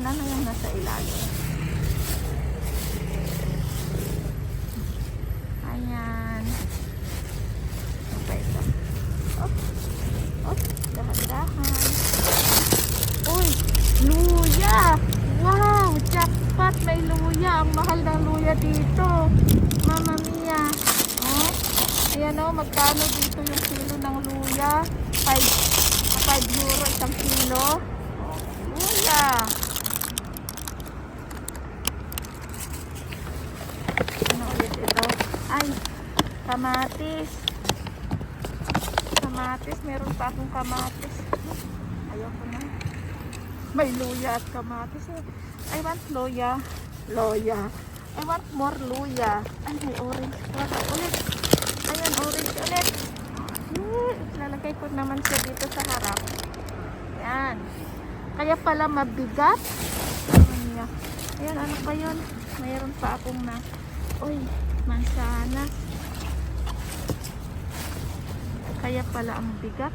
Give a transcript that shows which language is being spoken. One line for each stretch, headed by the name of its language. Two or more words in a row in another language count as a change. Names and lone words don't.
Filipino: Ano yung nasa ilalim? Ayan. Ano pa ito? Oh, oh, dahan-dahan. Uy, luya! Wow, jackpot! May luya. Ang mahal ng luya dito.
Italian: Mamma mia.
Filipino: Oh, ayan o, magkano dito yung kilo ng luya? 5 euro isang kilo. Luya. Ano ulit ito? Ay, kamatis. Kamatis. Meron pa akong kamatis. Ayoko na. May luya at kamatis.
English: I want luya. Luya. I want more luya.
Filipino: Ay, may orange. Wala ulit. Ayan, orange ulit. Lalagay ko naman siya dito sa harap. Ayan. Kaya pala mabigat. Ayan, ano pa yun? Mayroon pa akong na. Uy, mansanas. Kaya pala ang bigat.